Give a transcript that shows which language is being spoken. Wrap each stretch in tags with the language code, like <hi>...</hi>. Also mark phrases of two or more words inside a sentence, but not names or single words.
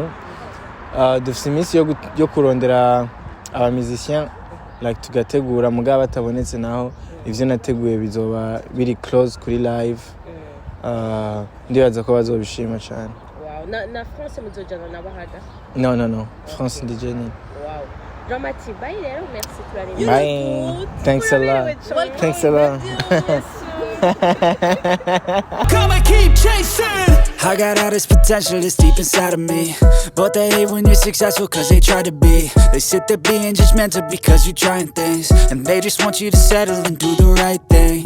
<rn>Dufite iminsi yo kurondera aba musiciens like tugategura mugaba batabonetse naho ivyo nateguye bizoba biri close kuri live. Ndibaza ko bazobishima cyane. Wow. Na France muzojana nabahaga? No. France DJ ni. Wow. Dramati, bye rero, merci turari.</rn> <en>Bye. Thanks a lot. Come and keep chasing. I got all this potential that's deep inside of me, but they hate when you're successful cause they try to be. They sit there being judgmental because you're trying things, and they just want you to settle and do the right thing.</en>